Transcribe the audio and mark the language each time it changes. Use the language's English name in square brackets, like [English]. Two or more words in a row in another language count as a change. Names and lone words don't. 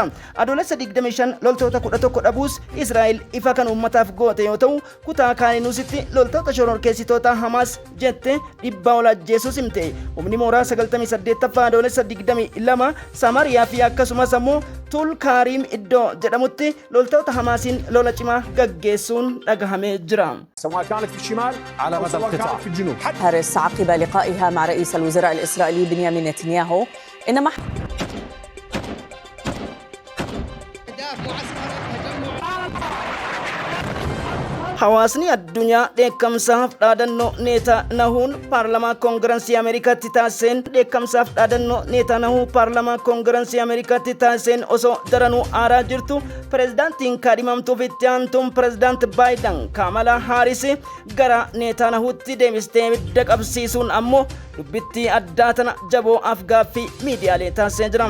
[Oromo] Adoolessa 25 loltoota 11 dhabuus Israa'el ifa kan uummataaf goote yoo ta'u kutaa kaaninuusitti loltoota shororkeessitoota Hamaas jette 100 ol ajjeesuus himte. Humni mooraa 98ffaa adoolessa 22 Samariyaa fi akkasumas ammoo Tul Karim iddoo jedhamutti loltoota Hamaasiin lola cimaa gaggeessuun dhagahamee jira. [Arabic] سواء كانت في الشمال على مدى القطاع في الجنوب. هاريس عقب لقائها مع رئيس الوزراء الإسرائيلي بنيامين نتنياهو إنما [Oromo] Hawaasni addunyaa dheekkamsaaf dhaadannoo Netanyahuun paarlamaa koongirensii Ameerikaatti taasiseen dheekkamsaaf dhaadannoo Netanyahu paarlamaa koongirensii Ameerikaatti taasiseen osoo daranuu aaraa jirtu pirezidaantiin kaadhimamtuuf itti aantuun pirezidaanti Baayiden Kamala Haaris gara Netanyahuutti deebistee ibidda qabsiisuun ammoo dubbittii addaa tana jaboo afgaaffii miidiyaalee taasisee jira.